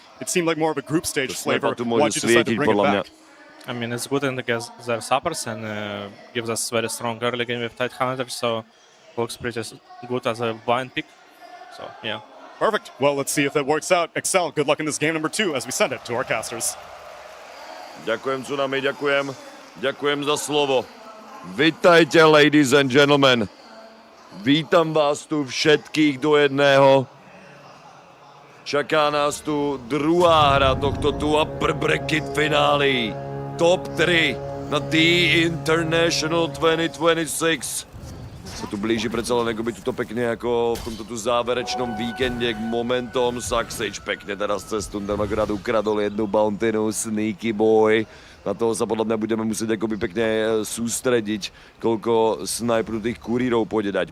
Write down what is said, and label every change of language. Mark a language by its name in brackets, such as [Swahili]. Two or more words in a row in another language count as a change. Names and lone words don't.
[English] It seemed like more of a group stage flavor. Why'd you decide to bring it back? I mean, it's good against their suppers and gives us very strong early game with tight hunters, so looks pretty good as a blind pick. So, yeah. Perfect. Well, let's see if that works out. Excel, good luck in this game number 2 as we send it to our casters. [Slovak] Ďakujem, Tsunami, ďakujem. Ďakujem za slovo. Vitajte, [English] ladies and gentlemen. [Slovak] Vítam vás tu všetkých do jedného. Čaká nás tu druhá hra tohto tu upper bracket finále. Top 3 na The International 2026. Sa tu blíži predsa len akoby tuto pekne ako v tomto tu záverečnom víkende k momentom. Saxic pekne teraz cez tu tam akorát ukradol jednu bountinu, [English] sneaky boy. [Slovak] Na toho sa podľa mňa budeme musieť akoby pekne sústrediť, koľko snajpru tých kurírov pôjde dať.